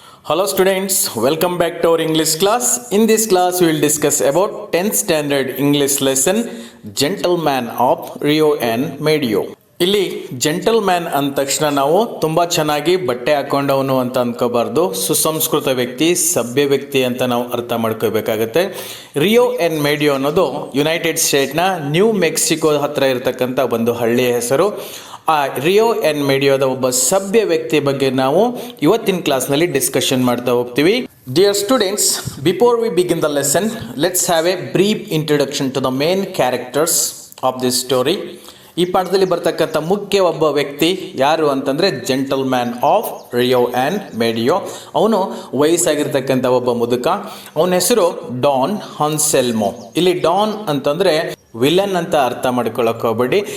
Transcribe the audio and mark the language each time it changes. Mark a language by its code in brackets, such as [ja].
[en] Hello students, welcome back to our English class. In this class we will discuss about 10th standard English lesson Gentleman of Rio and Medio. [kn] ಇಲ್ಲಿ gentleman ಅಂದ ತಕ್ಷಣ ನಾವು ತುಂಬ ಚೆನ್ನಾಗಿ ಬಟ್ಟೆ ಹಾಕೊಂಡವನು ಅಂತ ಅಂದ್ಕೋಬಾರ್ದು. ಸುಸಂಸ್ಕೃತ ವ್ಯಕ್ತಿ, ಸಭ್ಯ ವ್ಯಕ್ತಿ ಅಂತ ನಾವು ಅರ್ಥ ಮಾಡ್ಕೋಬೇಕಾಗತ್ತೆ. ರಿಯೋ ಆ್ಯಂಡ್ ಮೇಡಿಯೋ ಅನ್ನೋದು ಯುನೈಟೆಡ್ ಸ್ಟೇಟ್ನ ನ್ಯೂ ಮೆಕ್ಸಿಕೋ ಹತ್ರ ಇರತಕ್ಕಂಥ ಒಂದು ಹಳ್ಳಿಯ ಹೆಸರು. ಆ ರಿಯೋ ಆ್ಯಂಡ್ ಮೇಡಿಯೋದ ಒಬ್ಬ ಸಭ್ಯ ವ್ಯಕ್ತಿ ಬಗ್ಗೆ ನಾವು ಇವತ್ತಿನ ಕ್ಲಾಸ್ನಲ್ಲಿ ಡಿಸ್ಕಷನ್ ಮಾಡ್ತಾ ಹೋಗ್ತೀವಿ. [en] Dear students, before we begin the lesson, let's have a brief introduction to the main characters of this story. [kn] ಈ ಪಾಠದಲ್ಲಿ ಬರ್ತಕ್ಕಂಥ ಮುಖ್ಯ ಒಬ್ಬ ವ್ಯಕ್ತಿ ಯಾರು ಅಂತಂದರೆ ಜೆಂಟಲ್ಮ್ಯಾನ್ ಆಫ್ ರಿಯೋ ಆ್ಯಂಡ್ ಮೇಡಿಯೋ. ಅವನು ವಯಸ್ಸಾಗಿರ್ತಕ್ಕಂಥ ಒಬ್ಬ ಮುದುಕ. ಅವನ ಹೆಸರು ಡಾನ್ ಹಾನ್ಸೆಲ್ಮೋ. ಇಲ್ಲಿ ಡಾನ್ ಅಂತಂದರೆ ವಿಲನ್ ಅಂತ ಅರ್ಥ ಮಾಡ್ಕೊಳ್ಳೋಕೆ ಹೋಗ್ಬೇಡಿ.